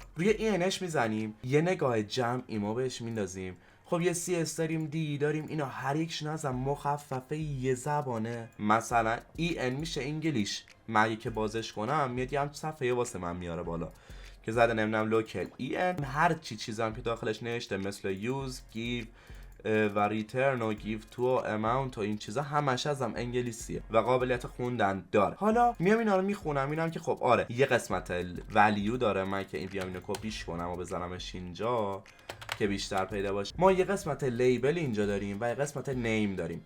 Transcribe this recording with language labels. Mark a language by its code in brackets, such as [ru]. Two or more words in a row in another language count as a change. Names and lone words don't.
[fa] روی ENش میزنیم، یه نگاه جمعی ما بهش میندازیم. خب یه CS داریم، D داریم، اینا هر یکشون از مخففه یه زبانه. مثلا EN میشه انگلیش، من که بازش کنم میاد یه هم صفحه واسه من میاره بالا که زده نمیدونم لوکل EN هر چیزی که داخلش نوشته مثل use، give و return و [en] give to [fa] و amount و این چیزا همش ازم انگلیسیه و قابلیت خوندن داره. حالا میام اینا رو میخونم، اینم که خب آره یه قسمت ولیو داره. من که این بیام اینو کپیش کنم و بزنمش اینجا که بیشتر پیدا باشه. ما یه قسمت لیبل اینجا داریم و یه قسمت نیم داریم.